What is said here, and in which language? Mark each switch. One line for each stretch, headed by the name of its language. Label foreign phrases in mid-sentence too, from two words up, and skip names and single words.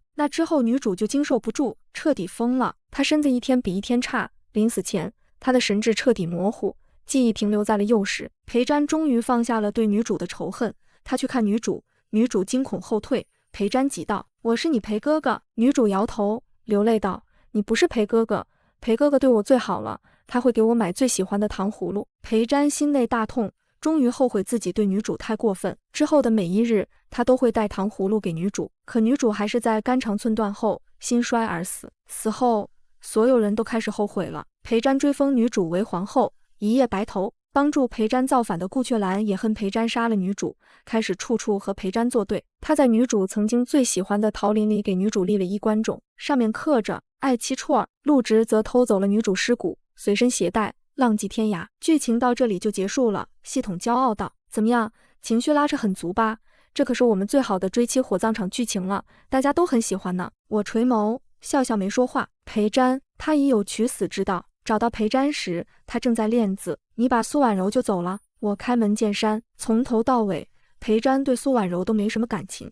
Chinese: 那之後女主就經受不住，徹底瘋了。她身子一天比一天差，臨死前她的神智徹底模糊，記憶停留在了幼時。裴瞻終於放下了對女主的仇恨，他去看女主，女主驚恐後退。裴瞻急道：我是你裴哥哥。女主搖頭流淚道：你不是裴哥哥，裴哥哥對我最好了，他會給我買最喜歡的糖葫蘆。裴瞻心內大痛， 終於後悔自己對女主太過分。之後的每一日，他都會帶糖葫蘆給女主，可女主還是在肝腸寸斷後心衰而死。死後，所有人都開始後悔了。裴瞻追封女主為皇後，一夜白頭。幫助裴瞻造反的顧闕蘭也恨裴瞻殺了女主，開始處處和裴瞻作對。他在女主曾經最喜歡的桃林裡給女主立了衣冠冢，上面刻着愛妻啜兒。陸直則偷走了女主屍骨，隨身攜帶，浪跡天涯。劇情到這裡就結束了。系統驕傲道：“怎麼樣，情緒拉扯很足吧？這可是我們最好的追妻火葬場劇情了，大家都很喜歡呢。” 我垂眸笑笑沒說話。裴瞻，他已有取死之道。找到裴瞻時，他正在練字。你把蘇婉柔就走了。我開門見山，從頭到尾，裴瞻對蘇婉柔都沒什麼感情。